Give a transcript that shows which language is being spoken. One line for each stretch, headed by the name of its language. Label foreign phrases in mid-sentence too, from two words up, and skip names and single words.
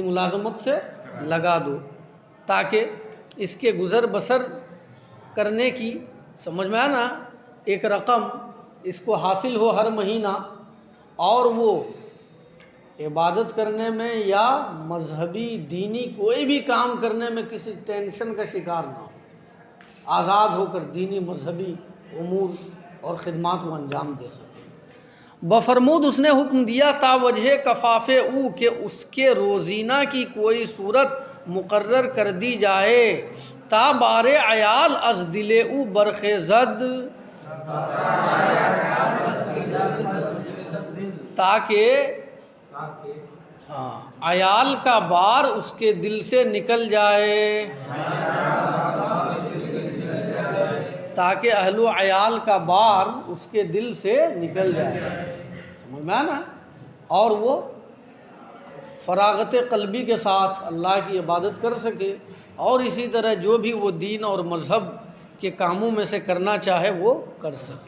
Urdu: ملازمت سے لگا دو، تاکہ اس کے گزر بسر کرنے کی، سمجھ میں آیا نا، ایک رقم اس کو حاصل ہو ہر مہینہ، اور وہ عبادت کرنے میں یا مذہبی دینی کوئی بھی کام کرنے میں کسی ٹینشن کا شکار نہ ہو، آزاد ہو کر دینی مذہبی امور اور خدمات کو انجام دے سکے۔ بفرمود اس نے حکم دیا
Persian: تا وجہ کفاف او
Urdu: کہ اس کے روزینہ کی کوئی صورت مقرر کر دی جائے،
Persian: تا بار عیال از دل او برخیزد،
Urdu: تاکہ عیال کا بار اس کے دل سے نکل جائے، تاکہ اہل و عیال کا بار اس کے دل سے نکل جائے، سمجھ میں آنا، اور وہ فراغت قلبی کے ساتھ اللہ کی عبادت کر سکے، اور اسی طرح جو بھی وہ دین اور مذہب کے کاموں میں سے کرنا چاہے وہ کر سکے۔